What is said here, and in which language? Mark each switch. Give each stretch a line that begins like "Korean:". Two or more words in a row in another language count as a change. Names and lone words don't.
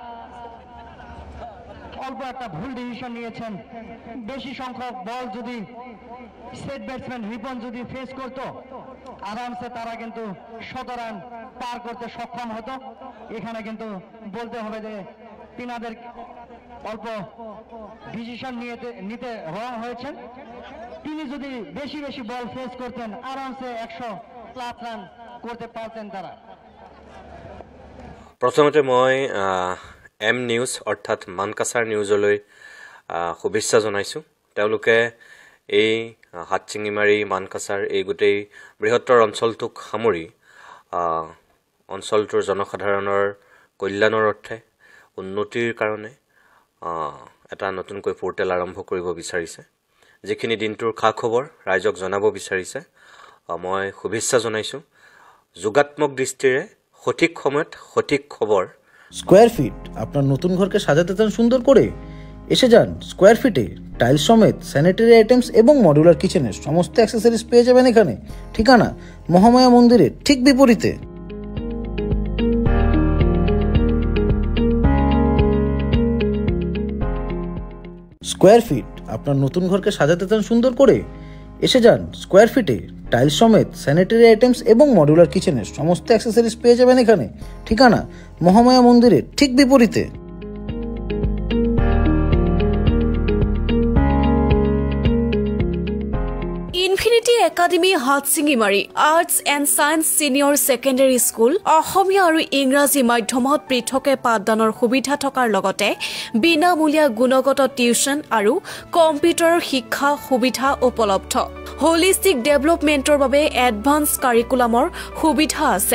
Bangla: অল্প একটা ভুল ডিসিশন নিয়েছেন বেশি সংখ্যক বল যদি
English: set batsman
Bangla: রিপন যদি ফেস করত আরামসে তারা কিন্তু ১৭ রান পার করতে সক্ষম হতো এখানে কিন্তু বলতে হবে যে তিনাদের অল্প ডিসিশন নিতে রং হয়েছেন তিনি যদি বেশি বেশি বল ফেস করতেন আরামসে ১০০+ রান করতে পারতেন তারা
Assamese: প্ৰথমতে মই এম নিউজ অৰ্থাৎ মানকাছাৰ নিউজলৈ শুভেচ্ছা জনাইছোঁ তেওঁলোকে এই হাটছিঙিমাৰী মানকাছাৰ এই গোটেই বৃহত্তৰ অঞ্চলটোক সামৰি অঞ্চলটোৰ জনসাধাৰণৰ কল্যাণৰ অৰ্থে উন্নতিৰ কাৰণে এটা নতুনকৈ পোৰ্টেল আৰম্ভ কৰিব বিচাৰিছে যিখিনি দিনটোৰ খা খবৰ ৰাইজক জনাব বিচাৰিছে মই শুভেচ্ছা জনাইছোঁ যোগাত্মক দৃষ্টিৰে সঠিক সময়ত সঠিক খবৰ
Bangla: স্কোয়ার ফিট আপনার নতুন ঘরকে সাজাতে চান সুন্দর করে এসে যান স্কোয়ার ফিটে টাইলস সমেত
English: sanitary items
Bangla: এবং
English: modular kitchen
Bangla: সমস্ত অ্যাক্সেসরিজ পেয়ে যাবেন এখানে। ঠিকানা মহামায়া মন্দিরের ঠিক বিপরীতে। স্কোয়ার ফিট আপনার নতুন ঘরকে সাজাতে চান সুন্দর করে? এসে যান স্কোয়ার ফিটে টাইলস সমেত
English: sanitary items
Bangla: এবং
English: modular kitchen
Bangla: সমস্ত অ্যাক্সেসরিজ পেয়ে যাবেন এখানে। ঠিকানা মহামায়া মন্দিরের ঠিক বিপরীতে।
Assamese: ইনফিনিটি একাডেমি হাটশিঙিমাৰী আৰ্টছ এণ্ড ছায়েন্স ছিনিয়ৰ ছেকেণ্ডেৰী স্কুল অসমীয়া আৰু ইংৰাজী মাধ্যমত পৃথকে পাঠদানৰ সুবিধা থকাৰ লগতে বিনামূলীয়া গুণগত টিউচন আৰু কম্পিউটাৰৰ শিক্ষা সুবিধা উপলব্ধ।
English: holistic development
Assamese: বাবে
English: advance curriculum
Assamese: সুবিধা আছে।